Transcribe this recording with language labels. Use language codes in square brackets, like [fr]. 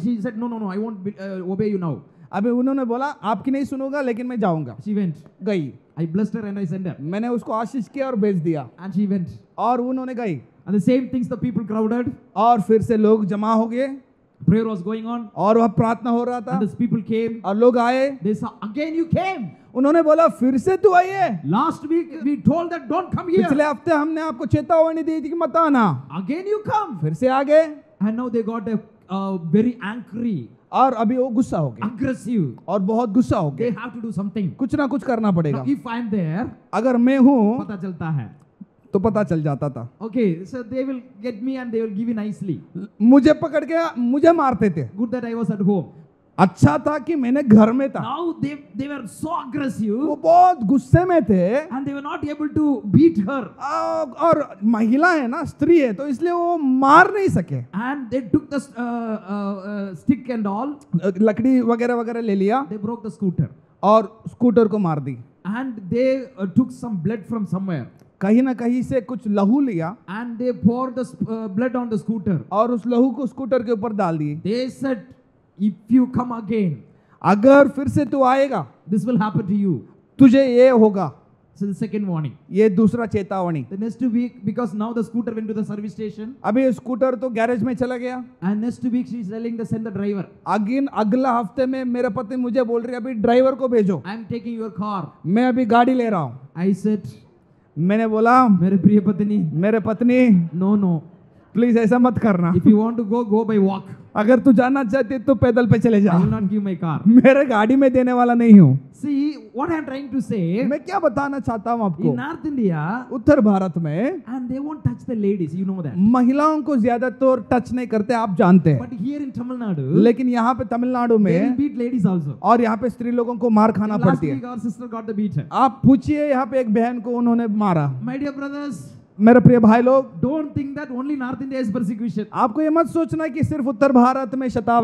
[en] She said, no, no, no, I won't obey you now. [hi] अभी उन्होंने बोला आपकी नहीं सुनूंगा लेकिन मैं जाऊंगा। [en] She went. [hi] गई, [en] I blessed her and I sent her. [hi] मैंने उसको आशीष किया और भेज दिया, [en] And she went. [hi] और उन्होंने गई, [en] And the same things the people crowded. [hi] और फिर से लोग जमा हो गए [en] Prayer was going on. [hi] और वह प्रार्थना हो रहा था [en] And the people came. [hi] और लोग आए। [en] They saw, again you came. [hi] उन्होंने बोला फिर से तू आई है, [en] Last week we told that don't come here. [hi] पिछले हफ्ते हमने आपको चेतावनी दी थी कि मत आना, [en] Again you come. [hi] फिर से आ गए। [en] And now they got a very angry, [hi] और अभी वो गुस्सा हो गए [en] aggressive. [hi] और बहुत गुस्सा हो [en] They [hi] गए, [en] have to do something. [hi] कुछ ना कुछ करना पड़ेगा। [en] Now, if I'm there, [hi] अगर मैं हूं पता चलता है. तो पता चल जाता था। [en] Okay, so they will get me and they will give me nicely. [hi] मुझे पकड़ के मुझे मारते थे, [en] Good that I was at home. [hi] अच्छा था कि मैंने घर में था। [en] Now they were so [hi] वो [en] aggressive [hi] बहुत गुस्से में थे, [en] and they were not able to beat her. [hi] और महिला है ना, स्त्री है, तो इसलिए वो मार नहीं सके। [en] And they took the stick and all. [hi] लकड़ी वगैरह वगैरह ले लिया [en] They broke the scooter. [hi] और स्कूटर को मार दी। [en] And they took some blood from somewhere. [hi] कहीं ना कहीं से कुछ लहू लिया [en] And they poured the blood on the scooter. [hi] और उस लहू को स्कूटर के ऊपर डाल दिए। [en] They said, if you come again, [hi] अगर फिर से तू आएगा [en] this will happen to you. [hi] तुझे ये होगा। [en] So the second warning. [hi] ये दूसरा चेतावनी। [en] The next week, because now the scooter went to the service station. [hi] अभी स्कूटर तो गैरेज में चला गया। [en] And next week she's telling the send the driver. [hi] अगला हफ्ते में मेरे पति मुझे बोल रही है अभी ड्राइवर को भेजो, [en] I am taking your car. [hi] मैं अभी गाड़ी ले रहा हूँ। [en] I said, [hi] मैंने बोला मेरे प्रिय पत्नी, मेरे पत्नी [en] no, no. [hi] प्लीज ऐसा मत करना, [en] If you want to go, go by walk. [hi] अगर तू जाना चाहती तो पैदल पे चले जा, [en] I will not give my car. [hi] मेरे गाड़ी में देने वाला नहीं हूँ। [en] See, what I am trying to say, [hi] मैं क्या बताना चाहता हूँ आपको, [en] in North India, [hi] उत्तर भारत में [en] and they won't touch the ladies, you know that. [hi] महिलाओं को ज्यादातर टच नहीं करते, आप जानते हैं, [en] But here in Tamil Nadu, [hi] लेकिन यहाँ पे तमिलनाडु [en] they will [hi] में [en] beat ladies also. [hi] और यहाँ पे स्त्री लोगों को मार खाना [en] Last [hi] पड़ती है। [en] week our sister got the beat. [hi] आप पूछिए, यहाँ पे एक बहन को उन्होंने मारा। [en] My dear brothers, [hi] मेरे प्रिय भाई लोग, [en] don't think that only North India is persecution. [hi] आपको ये मत सोचना कि सिर्फ उत्तर भारत में शताब